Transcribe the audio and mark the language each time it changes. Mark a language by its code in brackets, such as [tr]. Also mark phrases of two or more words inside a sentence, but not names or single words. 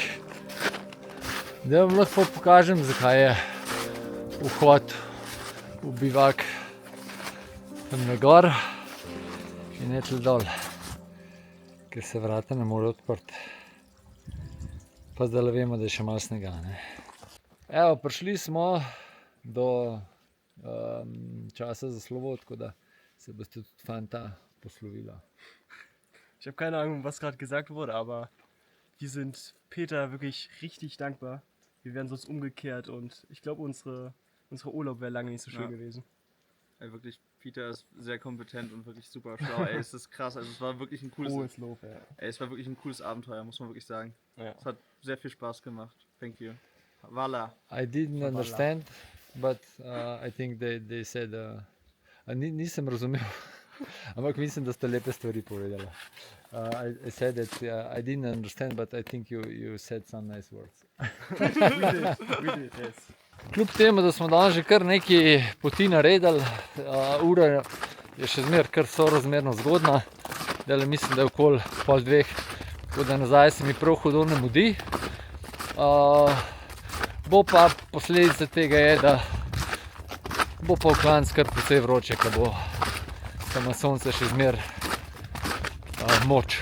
[sl] Zdaj vam lahko pokažem, zakaj je vhod v bivak tam na gor in ne tle dol, ker se vrata ne more odprti. Pa zdaj vemo, da je še malo snega. Evo, prišli smo do časa za slovo, tako da se boste tudi fanta poslovila. [de] Ich habe keine Ahnung, was gerade gesagt wurde, aber wir sind Peter wirklich richtig dankbar. Wir wären sonst umgekehrt und ich glaube, unsere Urlaub wäre lange nicht so schön gewesen. Ey, wirklich, Peter ist sehr kompetent und wirklich super schlau. Ey, es ist krass. Also es war wirklich ein cooles, Hohes Lob, ja. ey, es war wirklich ein cooles Abenteuer, muss man wirklich sagen. Ja. Es hat sehr viel Spaß gemacht. [en] Thank you. Voila. I didn't understand, but I think they said... [sl] nisem razumel, ampak mislim, da ste lepe stvari povedali. [en] I said that I didn't understand, but I think you said some nice words. We did, yes. [sl] Kljub temu, da smo danes že kar nekaj poti naredili, ura je še zmeraj kar sorazmerno zgodna. Zdajle mislim, da je okoli 1:30, tako da nazaj se mi prav hudo ne mudi. Bo pa posledica tega je, da bo pa v klancu kar precej vroče, ko bo tam sonce še zmeraj moč.